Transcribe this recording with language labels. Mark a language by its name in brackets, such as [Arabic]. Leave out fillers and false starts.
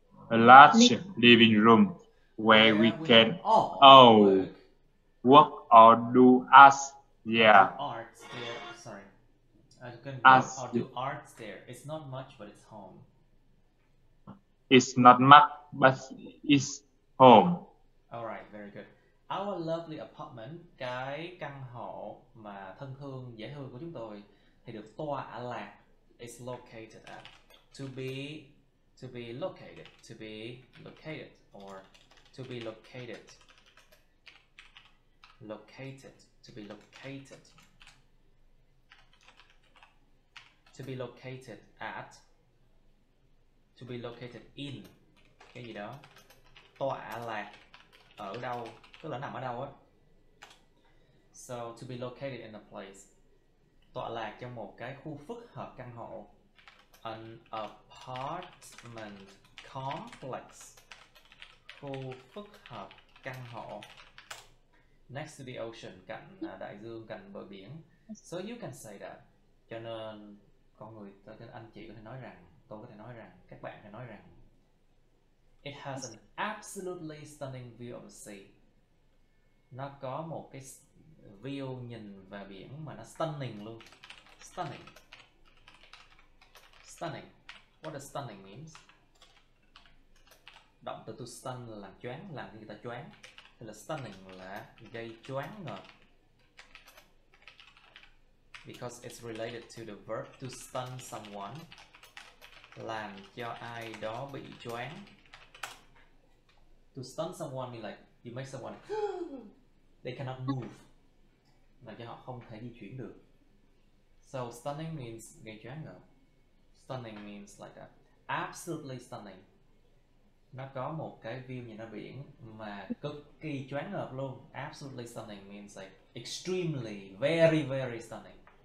[English] A large living room where we can all work or do arts. Yeah. Arts there. Sorry. I can Arts. work or do arts there. It's not much, but it's home. It's not much, but it's home. Alright, very good. [Vietnamese] Our lovely apartment, cái căn hộ mà thân thương, dễ thương của chúng tôi thì được tọa lạc [English] is located at. To be located, to be located, or to be located. Located, to be located. To be located at. To be located in. [Vietnamese] Cái gì đó. Tọa lạc ở đâu, tức là nằm ở đâu á. [English] So to be located in a place. [Vietnamese] Tọa lạc trong một cái khu phức hợp căn hộ. [English] An apartment complex. [Vietnamese] Khu phức hợp căn hộ. [English] Next to the ocean, [Vietnamese] cạnh đại dương, cạnh bờ biển. [English] So you can say that. [Vietnamese] Cho nên anh chị có thể nói rằng, tôi có thể nói rằng, các bạn có thể nói rằng [English] it has an absolutely stunning view of the sea. [Vietnamese] Nó có một cái view nhìn về biển mà nó stunning luôn. [English] Stunning. Stunning. What does stunning means? [Vietnamese] Động từ to stun là làm choáng, làm cho người ta choáng. Thì là stunning là gây choáng ngợp. [English] Because it's related to the verb to stun someone. [Vietnamese] Làm cho ai đó bị choáng. [English] To stun someone means like you make someone they cannot move, [Vietnamese] làm cho họ không thể di chuyển được. [English] So stunning means [Vietnamese] gây choáng ngợp. [English] Stunning means like that. Absolutely stunning. [Vietnamese] Nó có một cái view nhìn ra biển mà cực kỳ choáng ngợp luôn. [English] Absolutely stunning means like extremely, very, very stunning.